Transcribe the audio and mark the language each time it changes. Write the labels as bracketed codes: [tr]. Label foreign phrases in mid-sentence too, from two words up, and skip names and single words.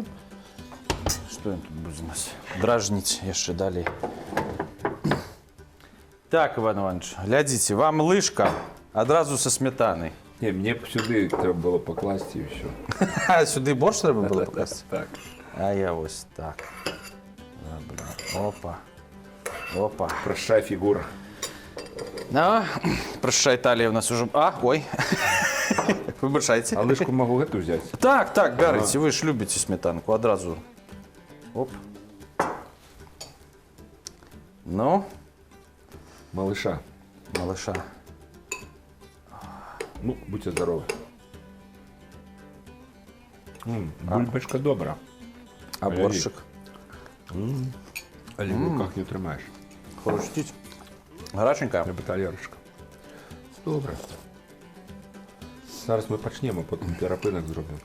[be] Што ён тут будзе нас дражніць яшчэ далей. Так, Іван Іванович, глядзіце, вам лыжка адразу са смятанай. Не, мне б сюды трэба было пакласці і ўсё. А сюды борщ трэба было пакласці? Так. А я вось так. Опа. Опа. Прощай, фігура. Ну, прощай, талія [ru] у нас уже... [be] А, ой. Выбачайце. А лыжку магу гэту взяць? Так, так, бярыце, вы ж любіце сметанку адразу. Оп. Ну, Малыша. малыша. [ru] Ну, будьте здоровы. [be] Бульбачка добра. А борщик? Але в руках не трымаеш. Хрустить. Гараченька. Трэба талерачка. Добра. Зараз мы пачнем, а потым перапынак зробім.